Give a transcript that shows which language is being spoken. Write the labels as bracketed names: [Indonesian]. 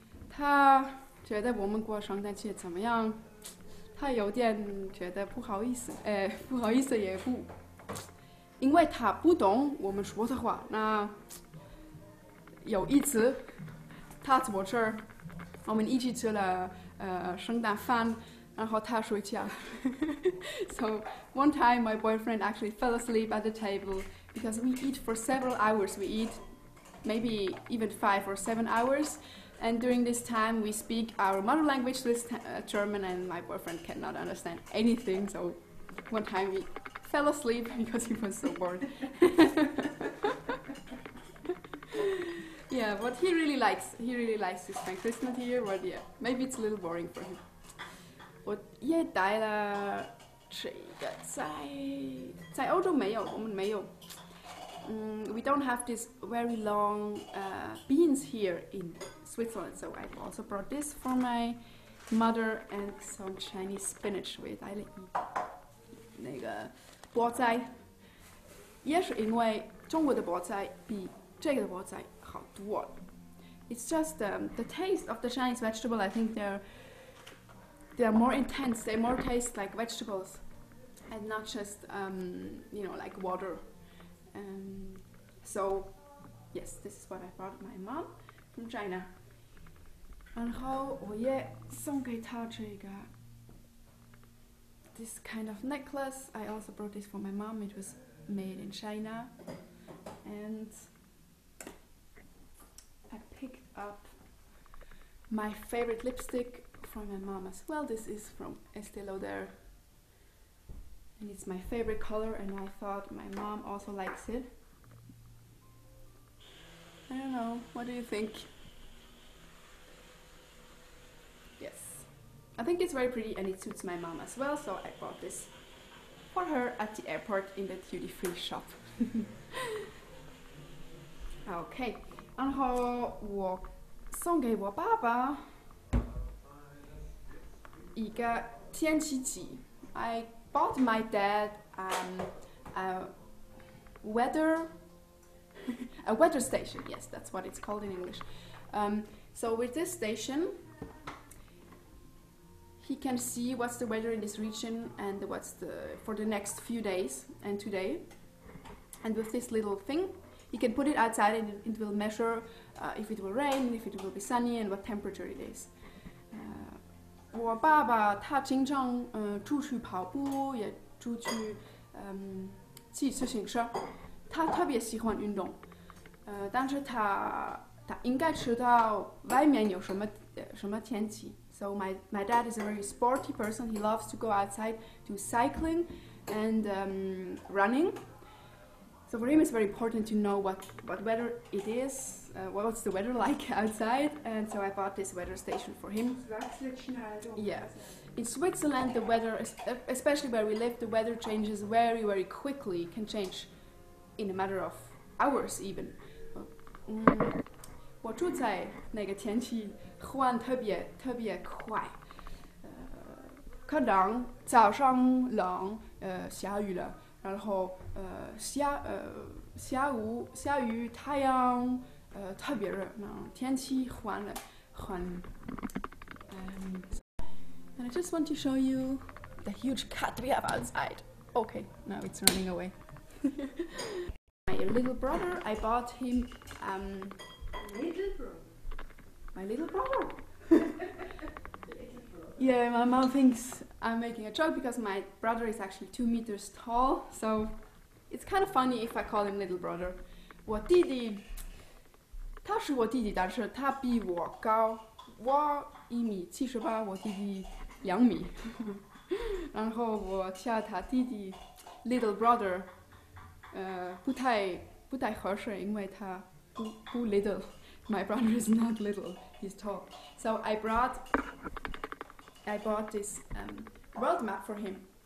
[Chinese] 他觉得我们过圣诞节怎么样？他有点觉得不好意思，不好意思也不，因为他不懂我们说的话。那有一次，他坐这儿，我们一起吃了圣诞饭，然后他睡觉。 [English] So one time my boyfriend actually fell asleep at the table because we eat for several hours. We eat maybe even 5 or 7 hours. And during this time, we speak our mother language, German, and my boyfriend cannot understand anything. So one time we fell asleep because he was so bored. Yeah, but he really likes to spend Christmas here. But yeah, maybe it's a little boring for him. [Chinese] 我也带了这个在欧洲没有，我们没有。 [English] We don't have these very long beans here in Switzerland, so I also brought this for my mother and some Chinese spinach. [Chinese] 我也带了那个菠菜，也是因为中国的菠菜比这个的菠菜好多。 [English] It's just the taste of the Chinese vegetable. I think they're more intense. They more taste like vegetables, and not just like water. So yes, this is what I brought my mom from China. [Chinese] 然后我也送给她这个 [English] this kind of necklace. I also brought this for my mom. It was made in China, and I picked up my favorite lipstick from my mom as well. This is from Estée Lauder, and it's my favorite color, and I thought my mom also likes it. I don't know, what do you think? Yes, I think it's very pretty and it suits my mom as well, so I bought this for her at the airport in the duty-free shop. [Chinese] Okay, 然后我送给我爸爸一个天气计。 [English] I bought my dad a weather station. Yes, that's what it's called in English. So with this station, he can see what's the weather in this region and what's for the next few days and today. And with this little thing, he can put it outside and it will measure if it will rain, if it will be sunny, and what temperature it is. [Chinese] 我爸爸他经常出去跑步，也出去骑自行车。他特别喜欢运动，但是他应该知道外面有什么天气。 [English] So my dad is a very sporty person. He loves to go outside, do cycling and running. So for him it's very important to know what weather it is, what's the weather like outside, and so I bought this weather station for him. Yeah. In Switzerland the weather, especially where we live, the weather changes very, very quickly. It can change in a matter of hours even. [Chinese] 我住在那个天气换特别快，可能早上冷，下雨了，然后下雨太阳，特别热，那天气换了很。 [English] And I just want to show you the huge cat we have outside. Okay, now it's running away. My little brother, I bought him. My little brother. Yeah, my mom thinks I'm making a joke because my brother is actually 2 meters tall, so it's kind of funny if I call him little brother. [Chinese] 我弟弟，他是我弟弟，但是他比我高，我1.78米，我弟弟2米。然后我叫他弟弟 [English] little brother， [Chinese] 不太合适，因为他不 little。 [English] My brother is not little, he's tall. So I bought this world map for him.